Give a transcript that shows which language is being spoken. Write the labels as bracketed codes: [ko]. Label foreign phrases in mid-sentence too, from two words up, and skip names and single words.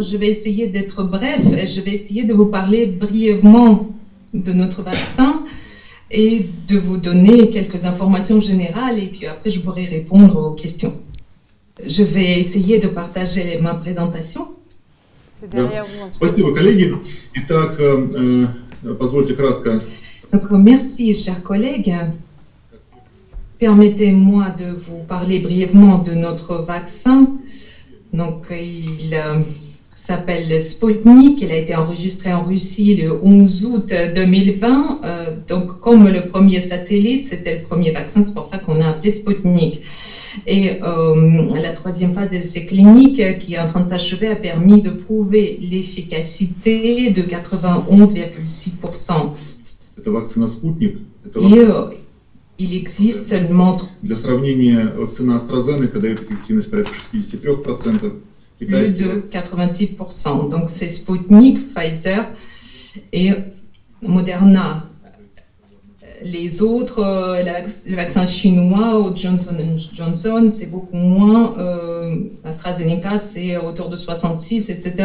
[fr] Je vais essayer d'être bref et je vais essayer de vous parler brièvement de notre vaccin. et de vous donner quelques informations générales et puis après je pourrai répondre aux questions. Je vais essayer de partager ma présentation. C'est derrière vous. [ru] Спасибо, коллеги. Итак, позвольте кратко. [fr] Donc, merci, chers collègues. Permettez-moi de vous parler brièvement de notre vaccin. Donc, il s'appelle Sputnik. Il a été enregistré en Russie le 11 août 2020. Donc, comme le premier satellite, c'était le premier vaccin, c'est pour ça qu'on a appelé Sputnik. Et la troisième phase des essais cliniques qui est en train de s'achever a permis de prouver l'efficacité de 91,6%. [ru] Это вакцина «Спутник». [fr] Il existe seulement... [ru] Для сравнения, вакцина AstraZeneca дает эффективность порядка 63%. [fr] Plus de 90%. Donc c'est Sputnik, Pfizer et Moderna. Les autres, le vaccin chinois ou Johnson & Johnson, c'est beaucoup moins. AstraZeneca, c'est autour de 66, etc.